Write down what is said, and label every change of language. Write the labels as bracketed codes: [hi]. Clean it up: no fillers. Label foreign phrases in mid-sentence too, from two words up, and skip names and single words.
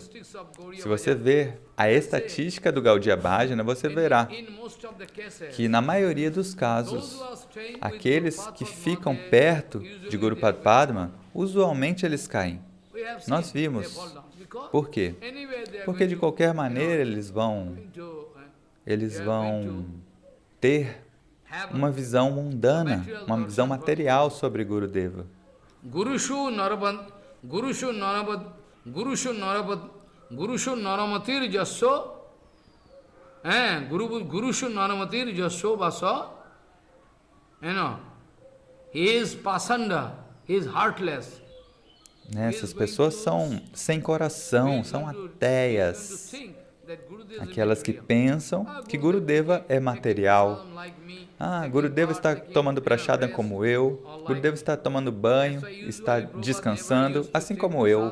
[pt] Se você ver a estatística do Gaudiya Bhajana, você verá que na maioria dos casos, aqueles que ficam perto de Guru Padma, usualmente eles caem. Nós vimos. Por quê? Porque de qualquer maneira eles vão ter uma visão mundana, uma visão material sobre Gurudeva. [sa] गुरुषु नरमतिर्यस्य गुरुषु नरमतिर्यस्य वा सः, [en] he is pasanda, he is heartless. [pt] Essas pessoas são sem coração, são ateias, aquelas que pensam que Gurudeva é material. Gurudeva está tomando prashadam como eu, Gurudeva está tomando banho, está descansando, assim como eu.